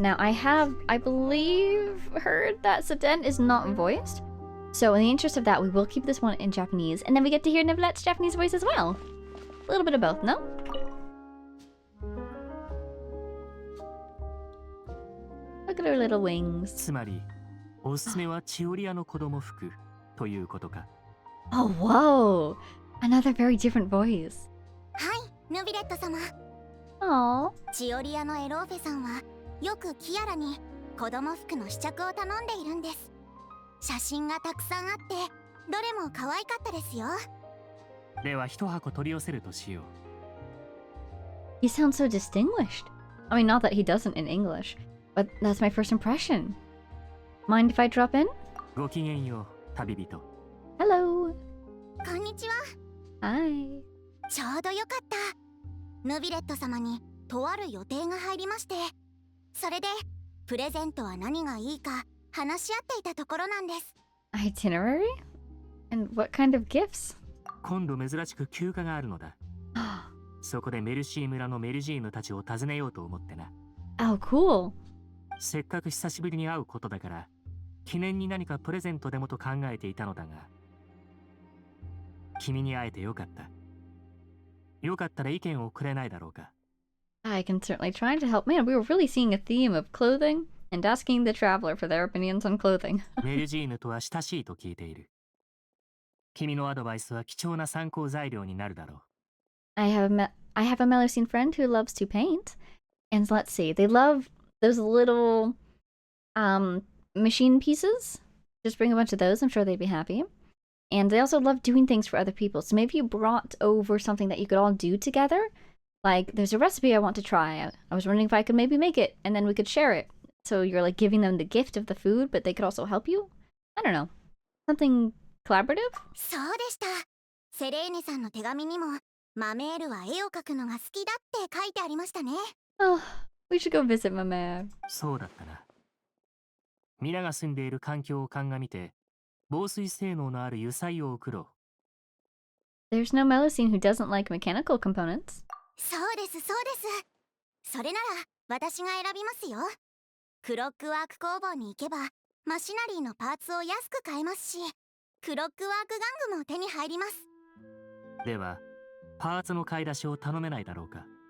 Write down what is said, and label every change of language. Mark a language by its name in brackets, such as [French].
[English] Now, I believe, heard that Seten is not voiced. So in the interest of that, we will keep this one in Japanese, and then we get to hear Neuvillette's Japanese voice as well. A little bit of both, no? Look at her little wings. [Japanese] つまり、おすすめはチオリアの子供服ということか。 [English] Oh, whoa! Another very different voice. [Japanese] はい、ヌビレット様。 Aww. チオリアのエローフェさんはよくキアラに子供服の試着を頼んでいるんです。写真がたくさんあってどれも可愛かったですよ。では一箱取り寄せるとしよう。 [English] He sounds so distinguished. I mean, not that he doesn't in English, but that's my first impression. Mind if I drop in? [Japanese] ごきげんよう、旅人。 [English] Hello. [Japanese] こんにちは。 [English] Hi. [Japanese] ちょうどよかった。ヌビレット様にとある予定が入りまして、それでプレゼントは何がいいか話し合っていたところなんです。 [English] Itinerary? And what kind of gifts? [Japanese] 今度珍しく休暇があるのだ。そこでメルシー村のメルジーヌたちを訪ねようと思ってな。 [English] Oh, cool. [Japanese] せっかく久しぶりに会うことだから、記念に何かプレゼントでもと考えていたのだが、君に会えてよかった。よかったら意見をくれないだろうか。 [English] I can certainly try to help. Man, we were really seeing a theme of clothing and asking the traveler for their opinions on clothing. [Japanese] メルジーヌとは親しいと聞いている。君のアドバイスは貴重な参考材料になるだろう。 [English] I have a Melusine friend who loves to paint. And let's see, they love those little machine pieces. Just bring a bunch of those, I'm sure they'd be happy. And they also love doing things for other people. So maybe you brought over something that you could all do together. Like, there's a recipe I want to try. I was wondering if I could maybe make it, and then we could share it. So you're like giving them the gift of the food, but they could also help you? I don't know. Something collaborative? [Japanese] そうでした。セレーネさんの手紙にもマメールは絵を描くのが好きだって書いてありましたね。 [English] Oh, we should go visit Mama. [Japanese] そうだったな。皆が住んでいる環境を鑑みて、防水性能のある油彩を送ろう。 [English] There's no Melusine who doesn't like mechanical components. [Japanese] そうです、そうです。それなら私が選びますよ。クロックワーク工房に行けばマシナリーのパーツを安く買えますし、クロックワーク玩具も手に入ります。では、パーツの買い出しを頼めないだろうか。